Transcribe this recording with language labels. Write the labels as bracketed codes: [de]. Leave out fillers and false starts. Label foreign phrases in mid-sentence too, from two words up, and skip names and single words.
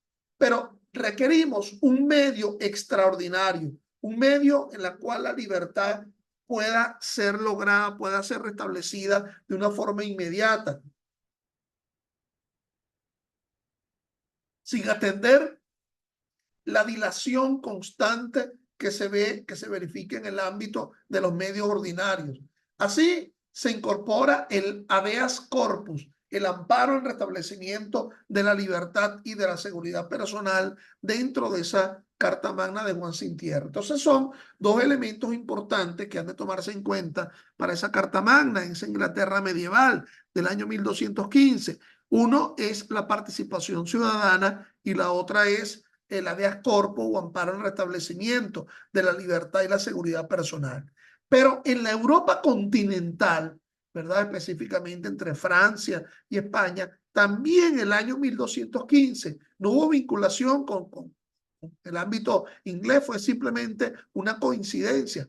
[es] Pero requerimos un medio extraordinario, un medio en el cual la libertad pueda ser lograda, pueda ser restablecida de una forma inmediata, sin atender la dilación constante que se verifica en el ámbito de los medios ordinarios. Así se incorpora el [la] habeas corpus, [es] el amparo en restablecimiento de la libertad y de la seguridad personal dentro de esa Carta Magna de Juan Sin Tierra. Entonces son dos elementos importantes que han de tomarse en cuenta para esa Carta Magna en esa Inglaterra medieval del año 1215. Uno es la participación ciudadana y la otra es el [la] habeas corpus [es] o amparo en restablecimiento de la libertad y la seguridad personal. Pero en la Europa continental, ¿verdad? Específicamente entre Francia y España, también el año 1215 no hubo vinculación con el ámbito inglés, fue simplemente una coincidencia.